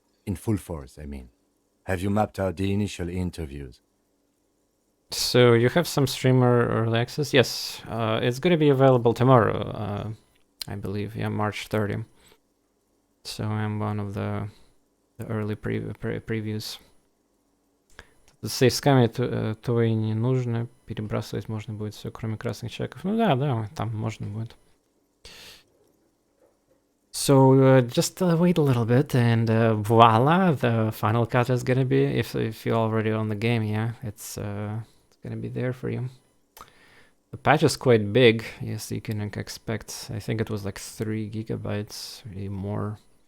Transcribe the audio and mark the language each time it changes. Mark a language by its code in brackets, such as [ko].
[en] In full force, I mean. Have you mapped out the initial interviews? So you have some streamer early access? Yes, it's gonna be available tomorrow, I believe. Yeah, March 30. So I'm one of the early previews. [ru] Сейфсками то и не нужно. Перебрасывать можно будет все, кроме красных чеков. Ну да, там можно будет. [en] So just wait a little bit and voila, the final cut is gonna be, if you're already on the game, yeah, it's gonna be there for you. The patch is quite big, yes, you can expect, I think it was like 3 gigabytes, maybe more.